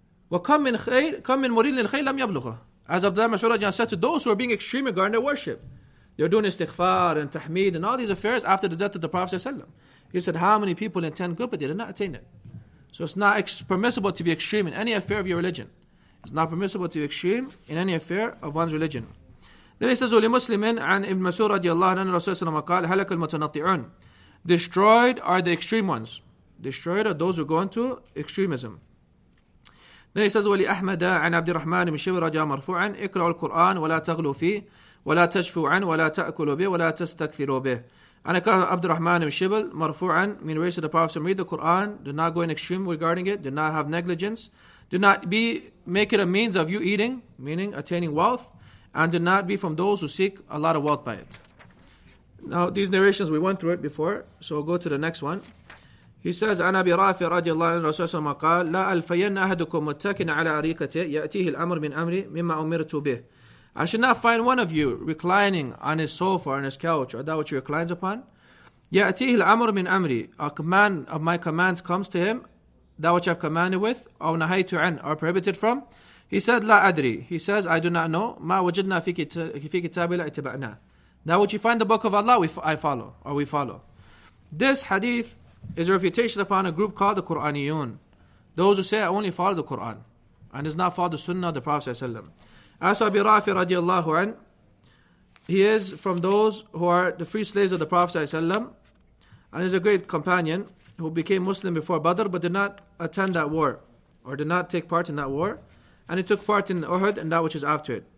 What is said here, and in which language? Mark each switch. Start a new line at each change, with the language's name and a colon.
Arabic: وَكَمْ مِنْ مُرِيدٍ لِلْخَيْرِ لَمْ يَبْلُغَهُ.
English: As Abdullah ibn Mas'ud said to those who are being extreme regarding their worship, They're doing istighfar and tahmeed and all these affairs after the death of the Prophet ﷺ. He said, how many people intend good, but they did not attain it. So it's not permissible to be extreme in any affair of your religion. It's not permissible to be extreme in any affair of one's religion. Then he says,
Arabic: وَلِمُسْلِمٍ عَنْ إِبْنِ مَسْعُودٍ رَضِيَ اللَّهُ عَنْهُ رَسُولُ اللَّهِ قَالَ هَلَكَ الْمُتَنَطِّعُونَ.
English: Destroyed are the extreme ones. Destroyed are those who go into extremism. Then he says,
Arabic: وَلِأَحْمَدَ عَنْ عَبْدِ الرَّحْمَنِ بن شبر رجاء مرفوعا اقرأوا القرآن ولا تغلوا فيه ولا تشفوا عنه ولا تأكلوا به ولا تستكثروا به.
English: And Abdul Rahman ibn Shibal, marfu'an, mean raised to the Prophet, read the Quran, do not go in extreme regarding it, do not have negligence, do not make it a means of you eating, meaning attaining wealth, and do not be from those who seek a lot of wealth by it. Now, these narrations, we went through it before, so we'll go to the next one. He says,
Arabic: عن أبي رافع رضي الله عنه رسول الله قال لا ألفين أحدكم متكئا على أريكته يأتيه الأمر من أمري مما أمرت به.
English: I should not find one of you reclining on his sofa or on his couch or that which he reclines upon.
Arabic: يأتيه الأمر من أمري.
English: A command of my commands comes to him, that which I've commanded with,
Arabic: أو نهيت عن,
English: or prohibited from. He said,
Arabic: لا أدري.
English: He says, I do not know.
Arabic: ما وجدنا في كتاب الله اتبعناه.
English: That which you find in the book of Allah, I follow, or we follow. This hadith is a refutation upon a group called the Qur'aniyun. Those who say, I only follow the Qur'an, and does not follow the Sunnah of the Prophet ﷺ. As Abi Rafi radiallahu an, he is from those who are the free slaves of the Prophet ﷺ, and is a great companion who became Muslim before Badr but did not attend that war, or did not take part in that war, and he took part in Uhud and that which is after it.